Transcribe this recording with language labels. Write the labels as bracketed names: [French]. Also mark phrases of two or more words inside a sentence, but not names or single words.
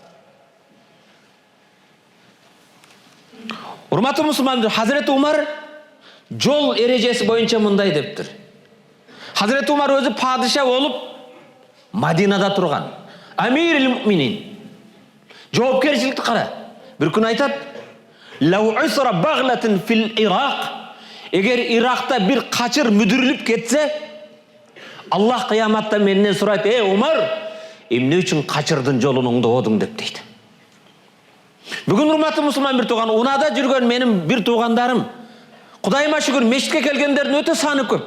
[Kyrgyz] Урматтуу мусулмандар, Хазирети Умар жол эрежеси боюнча мындай дептир. Хазирети Умар өзү падыша болуп Мадинада турган. [Arabic] أمير المؤمنين. [Kyrgyz] Жоопкерчиликти кара. Бир күн айтат: [Arabic] "لو عثرت بغلة في العراق", [Kyrgyz] эгер Иракта бир качыр мүдүрүлүп кетсе, Аллах кыяматта менден сурайт: "Эй Умар, эмне үчүн качырдын жолун оңдободуң?" деп дейт. Бүгүн урматтуу мусулман бир тууган, унада жүргөн менин бир туугандарым, Кудайыма шүгүр, мечитке келгендердин өтө саны көп.